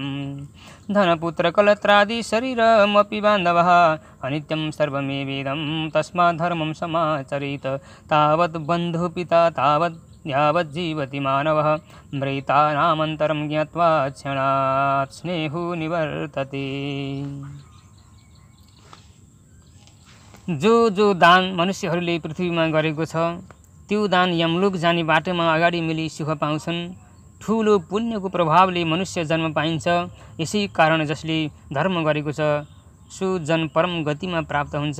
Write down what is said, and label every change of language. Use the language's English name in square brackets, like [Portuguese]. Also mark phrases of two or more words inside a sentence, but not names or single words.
[Sanskrit] धनपुत्रकलत्रादि शरीरमपि बान्धवः, अनित्यं सर्वमेवेदं तस्मात् धर्मं समाचरेत्। तावत् बन्धुपिता तावत् यावत् जीवति मानवः, मृतानामन्तरं ज्ञात्वा क्षणात् स्नेहो निवर्तते। [Nepali] जो दान मनुष्यहरूले पृथ्वीमा गरेको छ, त्यो दान यमलोक जाने बाटोमा अगाडि मिली सुख पाउँछन्। ठुलो पुण्यको प्रभावले मनुष्य जन्म पाइन्छ। यसै कारण जसले धर्म गरेको छ सो जन परम गतिमा प्राप्त हुन्छ।